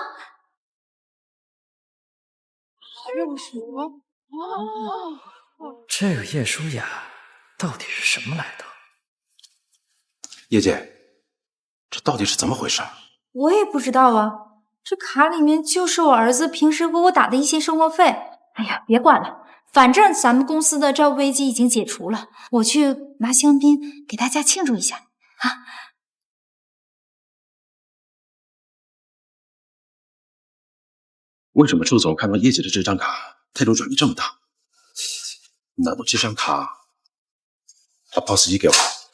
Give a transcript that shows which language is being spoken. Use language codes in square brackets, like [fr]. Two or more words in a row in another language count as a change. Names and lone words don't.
[zh] 這個葉舒雅到底是什麼來頭？葉姐，這到底是怎麼回事？我也不知道啊，這卡裡面就是我兒子平時給我打的一些生活費。哎呀，別管了，反正咱們公司的債務危機已經解除了，我去拿香檳給大家慶祝一下啊！為什麼周總看到葉姐的這張卡態度轉變這麼大？難道這張卡他 POS 機給我？